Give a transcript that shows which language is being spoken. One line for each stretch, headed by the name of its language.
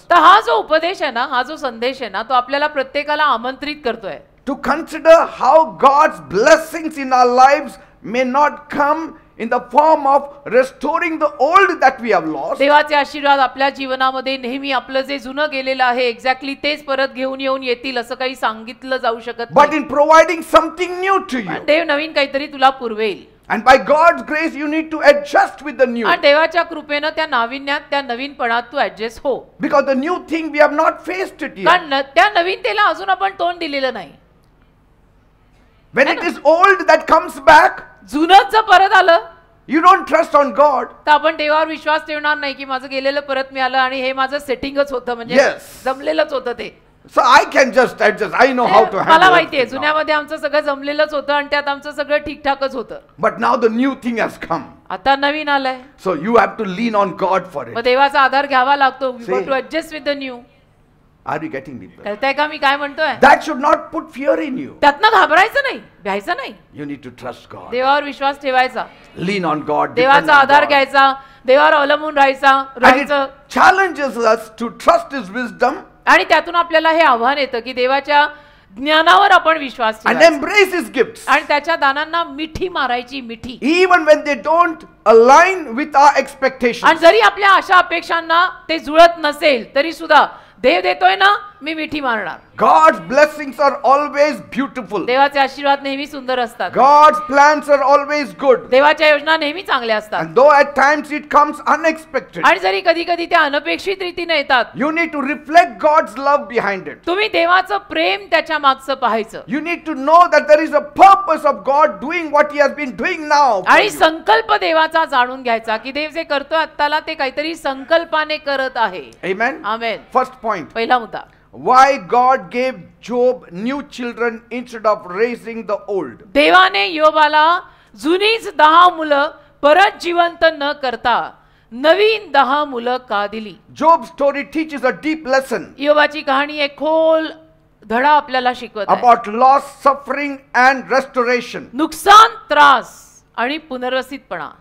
Marathi: तर हा जो उपदेश आहे ना, हा जो संदेश आहे ना, तो आपल्याला प्रत्येकाला आमंत्रित करतोय
English: to consider how God's blessings in our lives may not come in the form of restoring the old that we have lost,
Marathi: देवाचे आशीर्वाद आपल्या जीवनामध्ये नेहमी आपलं जे जुनं गेलेलं आहे एक्झॅक्टली तेच परत घेऊन येऊन येतील असं काही सांगितलं जाऊ शकत
English: but
Marathi: नाही.
English: in providing something new to you.
Marathi: पण देव नवीन काहीतरी तुला पुरवेल
English: And by God's grace, you need to adjust with the new.
Marathi: आणि देवाच्या कृपेनं त्या नाविन्यात त्या नवीनपणात तू ऍडजस्ट हो.
English: Because the new thing, we have not faced it yet.
Marathi: कारण त्या नवीनतेला अजून आपण तोंड दिलेलं नाही.
English: When it is old that comes back,
Marathi: जुनंच जर परत आलं
English: you don't trust on God.
Marathi: तर आपण देवावर विश्वास ठेवणार नाही की माझं गेलेलं परत मिळालं आणि हे माझं सेटिंगच होतं म्हणजे
English: Yes.
Marathi: जमलेलंच होतं ते.
English: So I can just adjust. I know how to
Marathi: मला
English: handle
Marathi: माहितीये
English: it.
Marathi: जुन्यामध्ये आमचं सगळं जमलेलंच होतं आणि त्यात आमचं सगळं ठीकठाकच होतं.
English: But now the new thing has come.
Marathi: आता नवीन आलंय.
English: So you have to lean on God for
Marathi: मग
English: it.
Marathi: देवाचा आधार घ्यावा लागतो.
English: We See. got to adjust with the new. Are you getting me?
Marathi: कळतंय का मी काय म्हणतोय?
English: That should not put fear in you.
Marathi: त्यातनं घाबरायचं नाही, भ्यायचं नाही.
English: You need to trust God.
Marathi: देवावर विश्वास ठेवायचा,
English: Lean on God. depend
Marathi: देवाचा
English: on
Marathi: आधार
English: God.
Marathi: घ्यायचा, देवावर अवलंबून
English: And
Marathi: राहायचं.
English: it challenges us to trust His wisdom
Marathi: आणि त्यातून आपल्याला हे आव्हान येतं की देवाच्या ज्ञानावर आपण विश्वास
English: and
Marathi: ठेवायचा
English: embrace His gifts.
Marathi: आणि त्याच्या दानांना मिठी मारायची मिठी.
English: Even when they don't align with our expectations.
Marathi: आणि जरी आपल्या आशा अपेक्षांना ते जुळत नसेल तरी सुद्धा देव देतोय ना, मी मिठी मारणार.
English: God's blessings are always beautiful.
Marathi: देवाचे आशीर्वाद नेहमी सुंदर असतात.
English: God's plans are always good.
Marathi: देवाच्या योजना नेहमी चांगल्या असतात.
English: And though at times it comes unexpected,
Marathi: आणि जरी कधी कधी त्या अनपेक्षित रीतीने येतात,
English: you need to reflect God's love behind it.
Marathi: तुम्ही देवाचं प्रेम त्याच्या मागचं पाहायचं
English: You need to know that there is a purpose of God doing what He has been doing now. for
Marathi: आणि
English: you.
Marathi: संकल्प देवाचा जाणून घ्यायचा की देव जे करतोय आत्ताला ते काहीतरी संकल्पाने करत आहे.
English: Amen.
Marathi: आमेन.
English: First point.
Marathi: पहिला मुद्दा,
English: Why God gave Job new children instead of raising the old.
Marathi: देवाने योबाला जुनीच 10 मुलं परत जिवंत न करता नवीन 10 मुलं का दिली?
English: Job's story teaches a deep lesson
Marathi: योबाची कहाणी एक खोल धडा आपल्याला शिकवत आहे.
English: about loss, suffering and restoration.
Marathi: नुकसान, त्रास आणि पुनर्वसितपणा.